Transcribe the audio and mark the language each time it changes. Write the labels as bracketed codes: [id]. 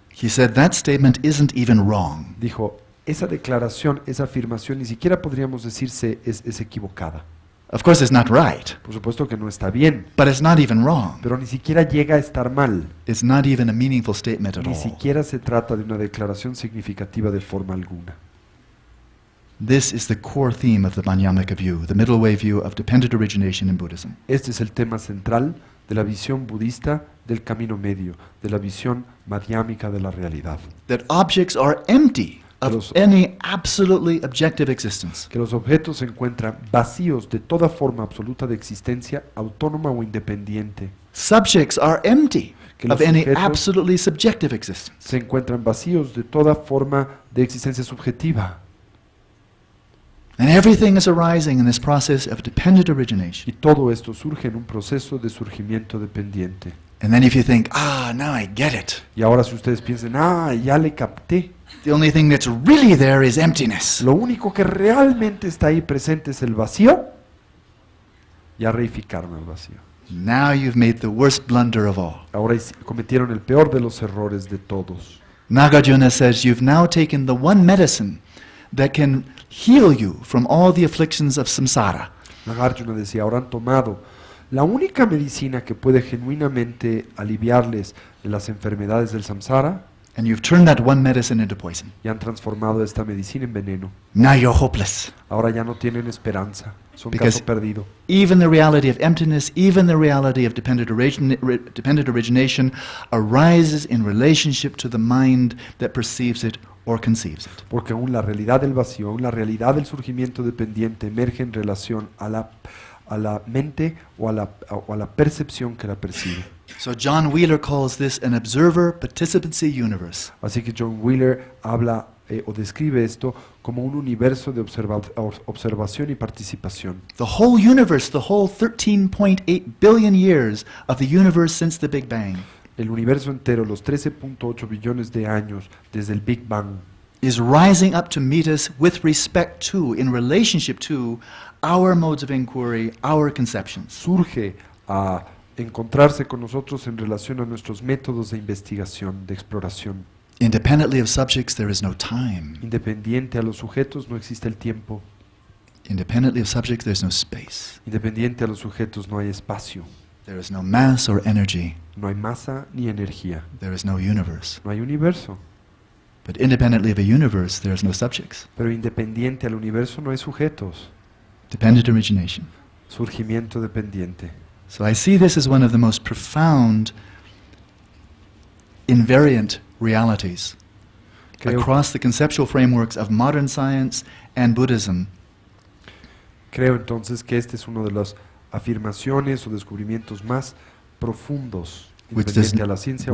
[en] He said that statement isn't even wrong. [es] Dijo, esa declaración, esa afirmación, ni siquiera podríamos decirse es equivocada. [en] Of course, it's not right, [es] Por supuesto que no está bien, [en] but it's not even wrong. [es] pero ni siquiera llega a estar mal. [en] It's not even a meaningful statement at [es] Ni [en] all. [es] siquiera se trata de una declaración significativa de forma alguna. [en] This is the core theme of the Madhyamaka view, the middle way view of dependent origination in Buddhism. [es] Este es el tema central de la visión budista del camino medio, de la visión madhyámica de la realidad. [en] That objects are empty of [es] Los- [en] any absolutely objective existence. [es] Que los objetos se encuentran vacíos de toda forma absoluta de existencia autónoma o independiente. [en] Subjects are empty [es] Que [en] of [es] los [en] any [es] sujetos [en] absolutely subjective existence. [es] se encuentran vacíos de toda forma de existencia subjetiva. [en] And everything is arising in this process of dependent origination. [es] Y todo esto surge en un proceso de surgimiento dependiente. [en] And then if you think, now I get it. [es] Y ahora si ustedes piensan, ya le capté, [en] The only thing that's really there is emptiness. [es] lo único que realmente está ahí presente es el vacío, ya reificaron el vacío. [en] Now you've made the worst blunder of all. [es] Ahora cometieron el peor de los errores de todos. [en] Nagarjuna says you've now taken the one medicine that can heal you from all the afflictions of samsara. [es] Nagarjuna decía, ahora han tomado la única medicina que puede genuinamente aliviarles de las enfermedades del samsara [en] And you've turned that one medicine into poison. [es] y han transformado esta medicina en veneno. [en] Now you're hopeless. [es] Ahora ya no tienen esperanza, son [en] Because- [es] caso perdido. [en] Even the reality of emptiness, even the reality of dependent origination arises in relationship to the mind that perceives it or conceives it. [es] Porque aún la realidad del vacío, aún la realidad del surgimiento dependiente emerge en relación a la mente o a la percepción que la percibe. [en] So John Wheeler calls this an observer participancy universe. [es] Así que John Wheeler habla o describe esto como un universo de observación y participación. [en] The whole universe, the whole 13.8 billion years of the universe since the Big Bang, [es] El universo entero, los 13.8 billones de años desde el Big Bang, [en] is rising up to meet us with respect to, in relationship to, our modes of inquiry, our conceptions. [es] surge a encontrarse con nosotros en relación a nuestros métodos de investigación, de exploración. [en] Independently of subjects, there is no time. [es] Independiente a los sujetos no existe el tiempo. [en] Independently of subjects, there's no space. [es] Independiente a los sujetos no hay espacio. [en] There is no mass or energy. [es] No hay masa ni energía. [en] There is no universe. [es] No hay universo. [en] But independently of a universe, there is no subjects. [es] Pero independiente al universo no hay sujetos. [en] Dependent origination. [es] Surgimiento dependiente. [en] So I see this as one of the most profound, invariant realities [es] Creo, [en] across the conceptual frameworks of modern science and Buddhism, [es] creo entonces que este es uno de las afirmaciones o descubrimientos más profundos [en] which, [es] independiente a la ciencia o